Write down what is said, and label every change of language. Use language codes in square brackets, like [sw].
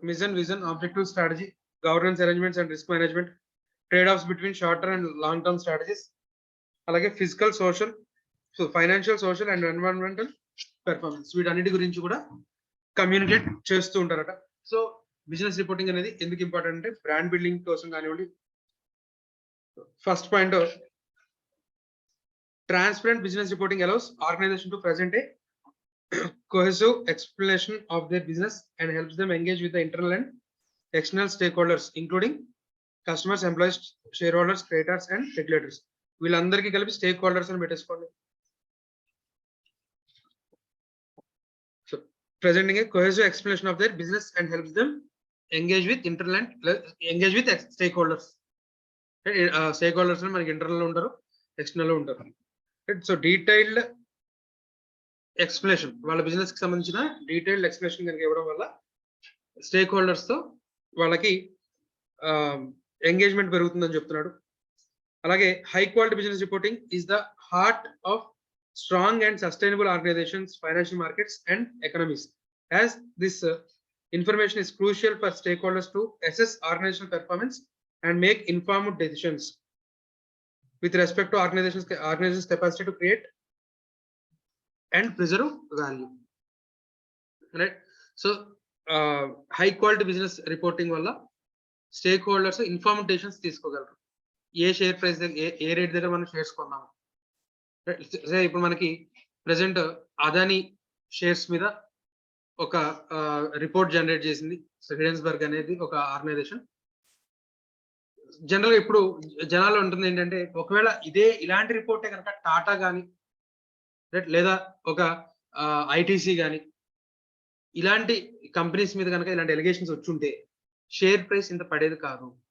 [en] mission, vision, objective, strategy, governance arrangements and risk management, trade offs between short term and long term strategies, అలాగే physical, social, so financial, social and environmental performance, [te] వీటన్నిటి గురించి కూడా communicate చేస్తూ ఉంటారట. So business reporting అనేది ఎందుకు important అంటే brand building కోసం కానివ్వండి. First point [en] Transparent business reporting allows organization to present a cohesive explanation of their business and helps them engage with the internal and external stakeholders, including customers, employees, shareholders, creditors, and regulators. [te] వీళ్ళందరికీ కలిపి stake holders అని పెట్టేసుకోండి. [en] So presenting a cohesive explanation of their business and helps them engage with internal and engage with stakeholders. [te] Stakeholders మనకి internal ఉంటారు, external ఉంటారు. So detailed explanation, వాళ్ళ business కి సంబంధించిన డీటెయిల్డ్ ఎక్స్ప్లెనేషన్ కనుక ఇవ్వడం వల్ల స్టేక్ హోల్డర్స్ తో వాళ్ళకి ఎంగేజ్మెంట్ పెరుగుతుందని చెప్తున్నాడు. [en] అలాగే high quality business reporting is the heart of strong and sustainable organizations, financial markets and economies, as this information is crucial for stakeholders to assess organizational performance and make informed decisions with respect to organization's capacity to create and preserve value. Right? So high quality business reporting [te] వల్ల [en] stakeholders informed decisions [te] తీసుకోగలరు. ఏ share price ఏ rate దగ్గర మనం shares కొన్నాము. ఇప్పుడు మనకి present Adani shares మీద ఒక report generate చేసింది హిడెన్స్బర్గ్ అనేది ఒక ఆర్గనైజేషన్. జనరల్ గా ఇప్పుడు జనాల్లో ఉంటుంది ఏంటంటే, ఒకవేళ ఇలాంటి రిపోర్టే కనుక టాటా కానీ లేదా ఒక ఐటీసీ కానీ ఇలాంటి కంపెనీస్ మీద కనుక ఇలాంటి ఎలిగేషన్స్ వచ్చుంటే షేర్ ప్రైస్ ఇంత పడేది కాదు.